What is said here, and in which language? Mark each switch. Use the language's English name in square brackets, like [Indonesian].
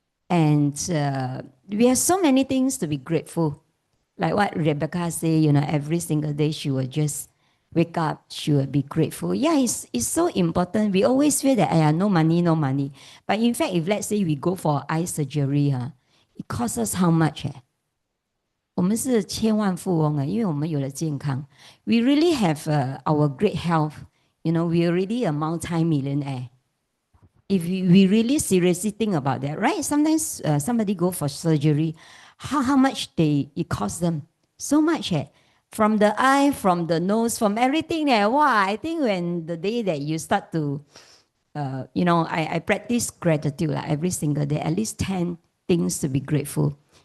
[English] And we have so many things to be grateful. Like what Rebecca said, every single day she will just wake up, she will be grateful. Yeah, it's so important. We always feel that, no money, no money. But in fact, if let's say we go for eye surgery, it costs us how much? [Chinese] 我们是千万富翁，因为我们有了健康。 [English] We really have our great health. We already a multi-millionaire. If we really seriously think about that, right? Sometimes somebody go for surgery, how much it costs them? So much. From the eye, from the nose, from everything. Wow, I think when the day that you start to, I practice gratitude every single day, at least 10 things to be grateful.